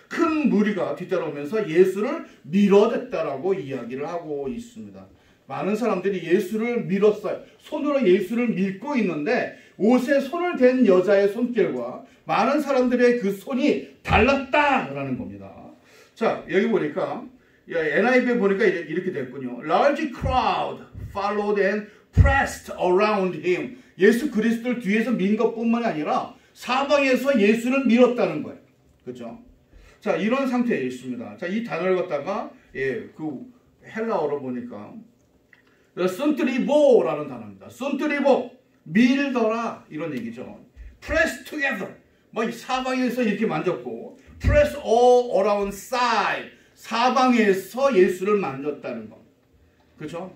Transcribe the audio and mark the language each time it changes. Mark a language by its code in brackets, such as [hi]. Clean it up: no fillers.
[ko] 큰 무리가 뒤따라오면서 예수를 밀어댔다라고 이야기를 하고 있습니다. 많은 사람들이 예수를 밀었어요. 손으로 예수를 밀고 있는데 옷에 손을 댄 여자의 손길과 많은 사람들의 그 손이 달랐다라는 겁니다. 자, 여기 보니까 NIV에 보니까 이렇게 됐군요. [en] Large crowd followed and pressed around him. [ko] 예수 그리스도를 뒤에서 민 것뿐만이 아니라 사방에서 예수를 밀었다는 거예요. 그렇죠? 자, 이런 상태에 있습니다. 자, 이 단어를 갖다가 그 헬라어로 보니까 순트리보라는 단어입니다. 순트리보, 밀더라 이런 얘기죠. [en] Press together, [ko] 뭐 사방에서 이렇게 만졌고, [en] press all around side, [ko] 사방에서 예수를 만졌다는 것. 그렇죠?